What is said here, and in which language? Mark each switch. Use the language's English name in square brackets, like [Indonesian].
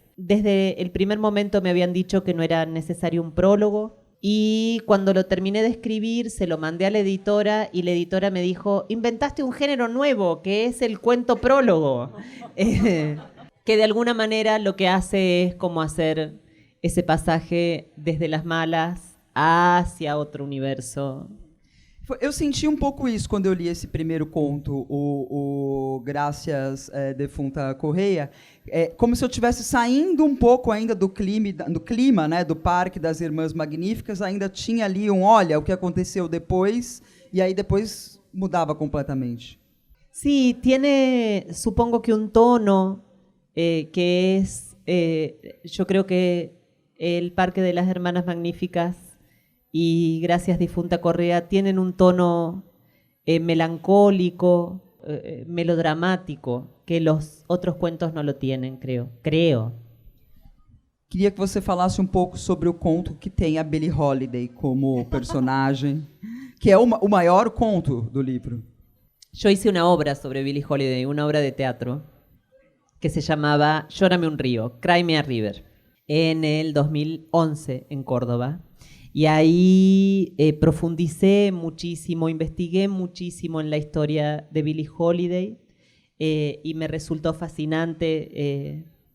[Spanish] Desde el primer momento me habían dicho que no era necesario un prólogo, y cuando lo terminé de escribir se lo mandé a la editora y la editora me dijo, inventaste un género nuevo, que es el cuento prólogo. Que de alguna manera lo que hace es como hacer ese pasaje desde Las Malas hacia outro universo. [Portuguese] Eu senti um pouco isso quando eu li esse primeiro conto, o Gracias defunta Correia, como se eu estivesse saindo um pouco ainda do clima, né, do Parque das Irmãs Magníficas, ainda tinha ali olha, o que aconteceu depois, e aí depois mudava completamente. [Spanish] Sí, tiene, supongo que un tono que es, yo creo que el Parque de las Hermanas Magníficas y Gracias difunta Correa tienen un tono melancólico, melodramático, que los otros cuentos no lo tienen, creo. [Portuguese] Queria que você falasse um pouco sobre o conto que tem a Billie Holiday como personagem, que é o maior conto do livro. [Spanish] Yo hice una obra sobre Billie Holiday, una obra de teatro, que se llamaba Llórame un río, Cry Me a River, en el 2011 en Córdoba. Y ahí profundicé muchísimo, investigué muchísimo en la historia de Billie Holiday y me resultó fascinante.